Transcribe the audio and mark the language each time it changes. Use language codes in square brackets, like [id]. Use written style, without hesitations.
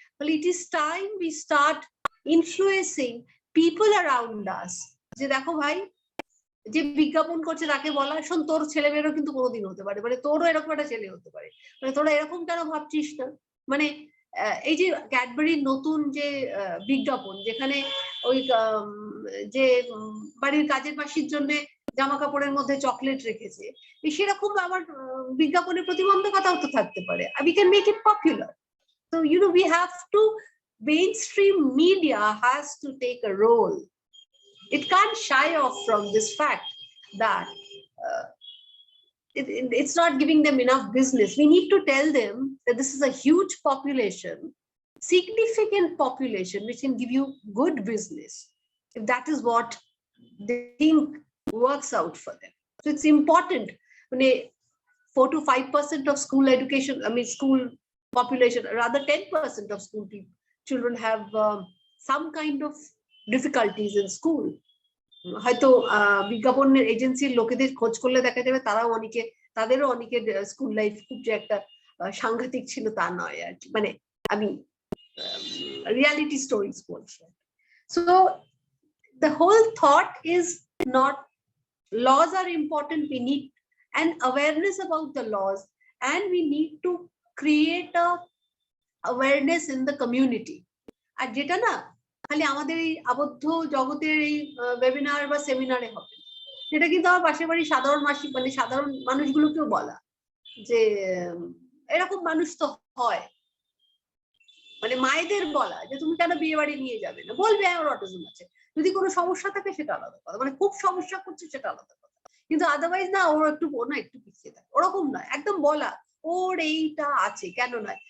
[bn] ফলে [en] it is time we start influencing people around us, [bn] যে দেখো ভাই যে বিজ্ঞাপন করছে তাকে বলা, শোন তোর ছেলে মেয়েরও কিন্তু কোনোদিন হতে পারে, মানে তোরও এরকম একটা ছেলে হতে পারে, মানে তোরা এরকম কেন ভাবছিস না? মানে এই যে ক্যাডবেরির নতুন যে বিজ্ঞাপন, যেখানে ওই যে বাড়ির কাজের মাসির জন্য জামা কাপড়ের মধ্যে চকলেট রেখেছে, সেরকম আমার বিজ্ঞাপনের প্রতিবন্ধকতাও তো থাকতে পারে। [en] We can make it popular. So we have to, mainstream media has to take a role. It can't shy off from this fact that it's not giving them enough business. We need to tell them that this is a huge population, significant population, which can give you good business if that is what they think works out for them. So it's important. 4 to 5% of school education, school population, rather 10% of school children have some kind of difficulties in school. [bn] হয়তো বিজ্ঞাপনের এজেন্সির লোকেদের খোঁজ করলে দেখা যাবে তাদেরও অনেকে স্কুল লাইফ খুব যে একটা সাংঘাতিক ছিল তা নয় আর কি, মানে আমি reality stories বলছি। [en] So the whole thought is not laws are important, we need an awareness about the laws, and we need to create a awareness in the community. [bn] আর যেটা না খালি আমাদের এই আবদ্ধ জগতের এই ওয়েবিনার বা সেমিনারে হবে, সেটা কিন্তু আমার পাশের বাড়ি সাধারণ মানে সাধারণ মানুষগুলোকেও বলা যে এরকম মানুষ তো হয়, মানে মায়েদের বলা যে তুমি কেন বিয়ে বাড়ি নিয়ে যাবে না, বলবে আমার অটিজম আছে, যদি কোনো সমস্যা থাকে সেটা আলাদা কথা, মানে খুব সমস্যা করছে সেটা আলাদা কথা, কিন্তু আদারওয়াইজ না ওর একটু পিছিয়ে থাকে ওরকম নয়, একদম বলা ওর এইটা আছে কেন নয়।